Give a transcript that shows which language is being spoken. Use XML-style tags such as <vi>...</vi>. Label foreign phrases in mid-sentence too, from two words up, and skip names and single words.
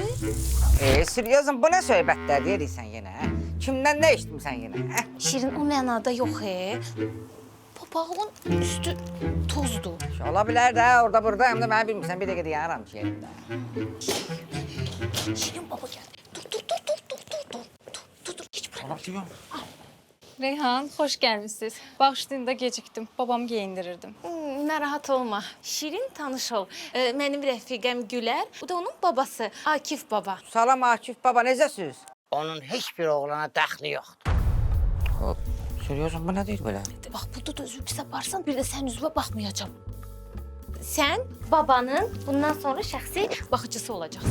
<az>Seriozum, bu ne söhbətlər deyirsən yenə? Kimdən nə eşitmisən yenə? Şirin o mənada yox Papağın üstü tozdu. Ola bilər də, orada burada, həm də mənə bilmirsən, bir dəqiqə deyərəm ki, yerində.</az> <tr>Şirin baba geldi. Dur, geç buraya. Reyhan, hoş gelmişsiniz.</tr> <az>Bağışlayın da</az> <tr>geciktim. Babamı giyindirirdim.</tr> <az>Narahat olma. Şirin tanış ol. Benim rəfiqəm Gülər, bu da onun babası Akif baba. Salam Akif baba, necəsiz? Onun heç bir oğlana dəxli yoxdur. Hop, seriozum, bu nə deyir belə? Bax, burada da özür pis aparsan, bir də sən üzvə baxmayacağım. Sən babanın bundan sonra şəxsi baxıcısı olacaqsın.</az>